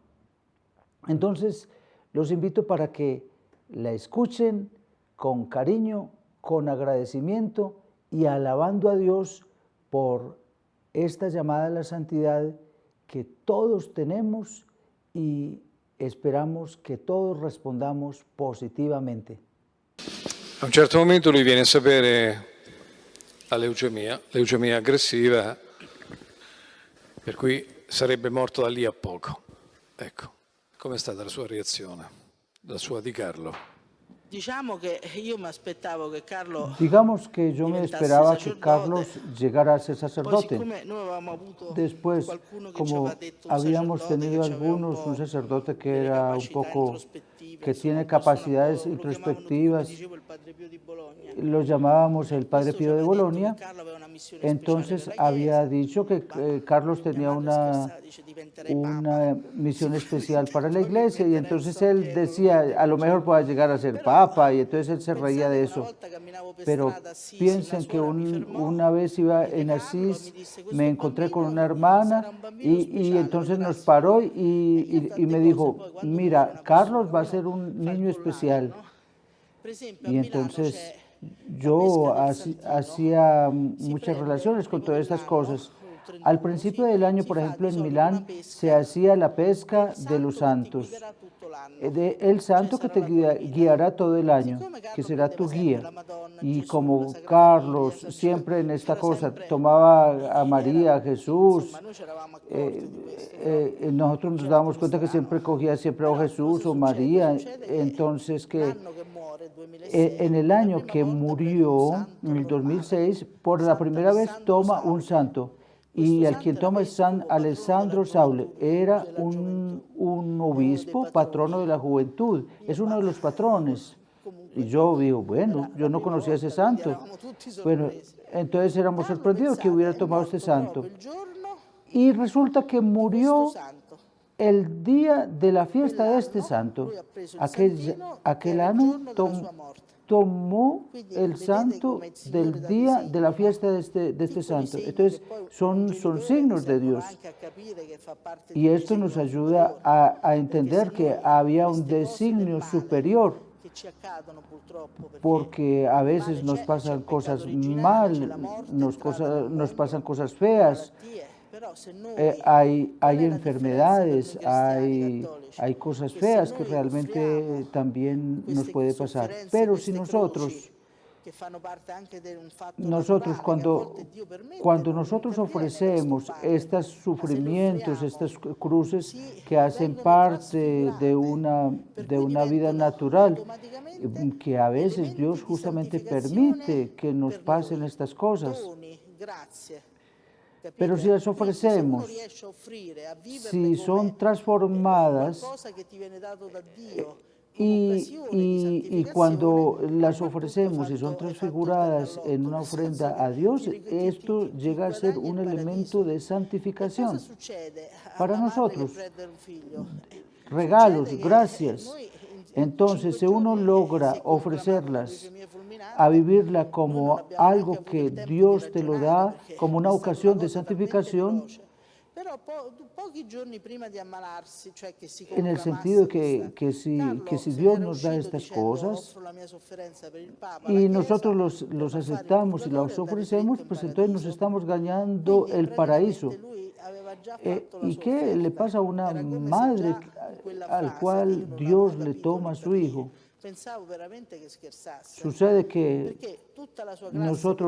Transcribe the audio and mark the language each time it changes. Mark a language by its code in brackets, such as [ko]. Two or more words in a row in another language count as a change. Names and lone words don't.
[es] Entonces los invito para que la escuchen con cariño, con agradecimiento y alabando a Dios por esta llamada a la santidad que todos tenemos y esperamos que todos respondamos positivamente. [it] A un certo momento lui viene a sapere la leucemia aggressiva, per cui sarebbe morto da lì a poco. Ecco, com'è stata la sua reazione, la sua di Carlo? Diciamo che io mi aspettavo che Carlo [es] Digamos que yo me [it] diventasse [es] esperaba que [it] sacerdote. [es] Carlos llegara a ser [it] Poi [es] sacerdote. [it] siccome noi avevamo avuto [es] Después, [it] qualcuno che ci [es] como [it] aveva detto un [es] habíamos [it] sacerdote [es] tenido [it] che c'aveva [es] algunos, un sacerdote que [it] delle [es] era un [it] capacità [es] poco, [it] introspettive, [es] que [it] insomma, [es] tiene [it] una persona [es] capacidades [it] un po', lo chiamavano tutti, come [es] introspectivas, [it] dicevo, il Padre Pio di Bologna. [es] lo llamábamos el Padre [it] Questo ci [es] Pío de [it] aveva detto [es] Bolonia. [it] che Carlo aveva una missione [es] Entonces [it] speciale per la [es] había [it] Chiesa. [es] dicho que [it] Ma [es] Carlos [it] mia [es] tenía [it] madre scherzava, dice diventerei [es] una [it] papa. [es] misión especial para la [it] Poi mi [es] iglesia y [it] metterei [es] entonces [it] un [es] él [it] socchietto, [es] decía, a lo mejor pueda llegar a ser [it] Però, [es] papa, y entonces él se reía [it] pensate [es] de [it] che [es] eso. [it] una volta camminavo per [es] Pero [it] strada a Assisi, [es] piensen [it] una [es] que [it] suora mi fermò, [es] una vez iba [it] vide [es] en [it] Carlo, [es] Asís, [it] mi disse, [es] me [it] "Questo [es] encontré con [it] bambino [es] una hermana [it] sarà un bambino [es] y [it] speciale, [es] entonces nos [it] vedrás". [es] paró [it] E io [es] y [it] tante [es] me [it] cose [es] dijo, [it] poi quando muore [es] mira, [it] una [es] Carlos [it] persona, [es] va a [it] uno [es] ser un [it] fa il [es] niño [it] collage, [es] especial. [it] no? Per esempio a [es] Y [it] Milano [es] entonces [it] c'è la [es] yo [it] pesca del Santino. [es] hacía [it] Si [es] muchas [it] prende [es] relaciones [it] il [es] con [it] primo [es] todas estas [it] dell'anno, [es] cosas. [it] il [es] Al [it] 31, [es] principio [it] sì, [es] del año, [it] si [es] por [it] fa [es] ejemplo, [it] di [es] en [it] solito una [es] Milán se [it] pesca [es] hacía la pesca [it] del [es] de los [it] santo che ti [es] santos, [it] guiderà tutto l'anno. [es] el santo que [it] Cioè, [es] te [it] sarà la tua guida. [es] guiará todo el año, [it] Siccome [es] que [it] Carlo [es] será tu [it] prendeva sempre [es] guía. [it] la Madonna, [es] Y [it] Gesù, la [es] como [it] Sagrada [es] Carlos [it] Famiglia, [es] siempre en esta [it] c'era [es] cosa [it] sempre, [es] tomaba a María, a [it] insomma, [es] Jesús, [it] noi ci eravamo accorti di questo, però [es] nosotros [it] un [es] nos [it] gesto [es] damos cuenta que [it] strano. [es] siempre cogía siempre o [it] Però [es] Jesús [it] cosa [es] o [it] succede? [es] María, [it] Succede che [es] entonces que [it] l'anno che muore, il 2006, [es] en el [it] la [es] año [it] prima [es] que [it] volta prende un [es] murió, [it] santo [es] en el [it] normale, [es] 2006, por la [it] Santa [es] primera vez [it] Alessandro [es] toma un [it] Sauli. [es] santo. [it] Questo [es] Y al [it] santo [es] quien [it] era [es] toma es [it] vescovo, [es] San [it] patrono [es] Alessandro [it] della [es] Saule, [it] gioventù, [es] era [it] della gioventù, [es] un [it] uno dei [es] obispo, [it] patroni. [es] patrono de la juventud, [it] Io [es] es uno de los patrones. [it] comunque [es] Y yo digo, bueno, [it] era [es] yo [it] la [es] no [it] prima [es] conocía ese [it] volta, quindi [es] santo. [it] eravamo tutti [es] Bueno, [it] sorpresi. [es] entonces éramos [it] Carlo, [es] sorprendidos que [it] pensate, [es] hubiera [it] è [es] tomado este [it] morto [es] santo. [it] proprio il giorno [es] Y resulta que [it] di questo [es] murió [it] santo. [es] el día de la fiesta de este [it] Quell'anno [es] santo. [it] lui ha preso il [es] Aquel [it] santino, [es] aquel [it] era il [es] año [it] giorno della sua morte. [es] tomó [it] Quindi [es] el [it] vedete [es] santo [it] come il Signore [es] del [it] dà [es] día [it] dei [es] de la fiesta de este [it] piccoli [es] santo. [it] segni [es] Entonces, [it] che poi un [es] son [it] genitore [es] signos de [it] servono [es] Dios. [it] anche a capire che fa parte [es] Y [it] di un [es] esto nos [it] designio [es] ayuda [it] superiore. [es] a [it] Perché [es] entender [it] se [es] que [it] noi [es] había un [it] queste cose del [es] designio [it] male [es] superior, [it] che ci accadono purtroppo, perché [es] porque a [it] il [es] veces [it] male [es] nos [it] c'è [es] pasan [it] il peccato [es] cosas [it] originale, c'è la [es] mal, [it] morte [es] nos [it] entrata nel [es] nos pasan [it] mondo, [es] cosas [it] le [es] feas, [it] malattie, però se noi, [es] hay [it] qual è la differenza per noi [es] enfermedades, [it] cristiani cattolici? [es] hay cosas [it] Che se [es] feas que [it] noi offriamo [es] realmente también nos [it] queste [es] puede pasar. [it] sofferenze, [es] Pero si [it] queste [es] nosotros, [it] croci, che fanno parte anche di un fatto naturale, che a volte Dio permette, [es] cuando [it] non [es] nosotros [it] interviene per [es] ofrecemos [it] stopparle, [es] estos [it] ma se le [es] sufrimientos, [it] offriamo, [es] estas cruces [it] sì, [es] que hacen [it] vengono [es] parte [it] trasfigurate, per [es] de [it] cui [es] una vida [it] diventano [es] natural, [it] automaticamente [es] que a veces [it] elementi [es] Dios [it] di [es] justamente [it] santificazione [es] permite que nos [it] per [es] pasen [it] noi, [es] estas cosas. [it] doni, grazie. [es] Pero si [it] Capite? [es] las [it] Quindi se uno [es] ofrecemos, [it] riesce a offrire, a viverle [es] si [it] come [es] son transformadas, [it] qualcosa che ti viene dato da Dio, come [es] y, [it] occasione di [es] y [it] santificazione, [es] cuando [it] a [es] las [it] quel punto [es] ofrecemos y son [it] hai fatto il terno [es] transfiguradas en [it] all'otto, [es] una [it] nel senso [es] ofrenda a [it] che [es] Dios, [it] ti [es] esto llega a ser [it] guadagni [es] un [it] il [es] elemento [it] paradiso. [es] de [it] E cosa [es] santificación. [it] succede a [es] Para [it] una madre che [es] nosotros, [it] prende un figlio? [es] regalos, [it] Succede che [es] gracias. [it] noi in [es] Entonces, [it] 5 [es] si uno [it] giorni [es] logra [it] si è conclamata una [es] ofrecerlas [it] leucemia fulminante, [es] a vivirla [it] noi non [es] como [it] abbiamo neanche [es] algo [it] avuto [es] que [it] il tempo di [es] Dios te lo [it] ragionare, [es] da, [it] perché [es] como [it] è [es] una [it] stata una [es] ocasión de [it] cosa talmente [es] santificación, [it] veloce. Però pochi giorni prima di ammalarsi, cioè che si [es] en el sentido [it] conclamasse questa, [es] que [it] Carlo [es] si [it] se [es] Dios [it] n'era [es] nos da [it] uscito [es] estas [it] dicendo [es] cosas [it] offro la mia sofferenza per il Papa, la [es] y [it] Chiesa, [es] nosotros [it] per [es] los [it] non fare il [es] aceptamos y [it] purgatorio [es] los [it] e andare [es] ofrecemos, [it] dritto in [es] pues entonces nos [it] paradiso. [es] estamos ganando [it] Quindi [es] el paraíso. [it] praticamente lui aveva già fatto la [es] ¿Y [it] sua [es] qué le [it] offerta, [es] pasa a una [it] era come se [es] madre [it] già in quella [es] al [it] frase, che io [es] cual [it] non [es] Dios [it] avevo [es] le [it] capito [es] toma a [it] lì [es] su [it] per lì, [es] hijo? [it] pensavo veramente che scherzasse, [es] Sucede que [it] perché tutta la sua classe, [es] nosotros